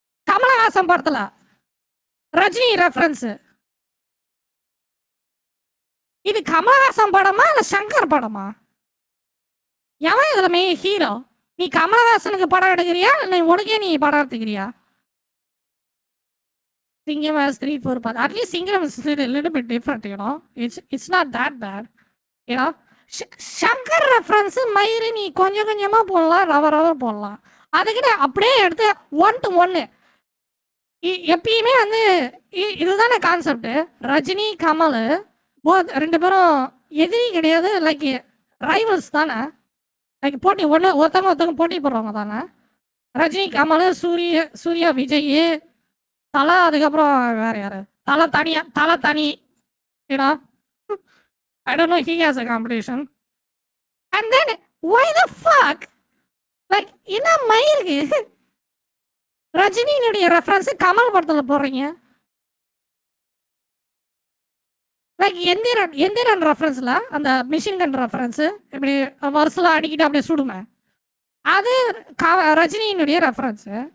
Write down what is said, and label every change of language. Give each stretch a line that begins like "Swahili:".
Tamil: கமலஹாசன் படத்துல ரஜினி ரெஃபரன்ஸு. இது கமலஹாசன் படமா இல்ல சங்கர் படமா? எவன் இதுல மெயின் ஹீரோ? நீ கமலஹாசனுக்கு படம் எடுக்கிறியா இல்லை உனக்கே நீ படம் எடுத்துக்கிறியா?
English: Singam has 3, 4 parts. At least Singham is a little bit different, you know. It's not that bad, you know.
Tamil: Shankar reference மயிறு நீ கொஞ்சம் கொஞ்சமா போடலாம், ரவ போடலாம். அதுக்கிட்ட அப்படியே எடுத்து 1 to 1 எப்பயுமே வந்து இதுதானே கான்செப்ட். ரஜினி கமல் ரெண்டு பேரும் எதிரி கிடையாது, லைக் ரைவல்ஸ் தானே. லைக் போட்டி ஒருத்தவங்க போட்டி போடுறவங்க தானே. ரஜினி கமல் சூர்யா விஜய் தலை, அதுக்கப்புறம் வேற யாரு தலை தனி.
English: ஏன்னா I don't know, he has a competition. And then why the fuck like
Tamil: என்ன மயிருக்கு ரஜினியுடைய ரெஃபரன்ஸ் கமல் படத்துல போடுறீங்க? லைக் எந்திரன் ரெஃபரன்ஸ்ல அந்த மிஷின் கன் ரெஃபரன்ஸ் இப்படி வருஷம் அடிக்கிட்டு அப்படியே சுடுமே, அது ரஜினியினுடைய ரெஃபரன்ஸ்.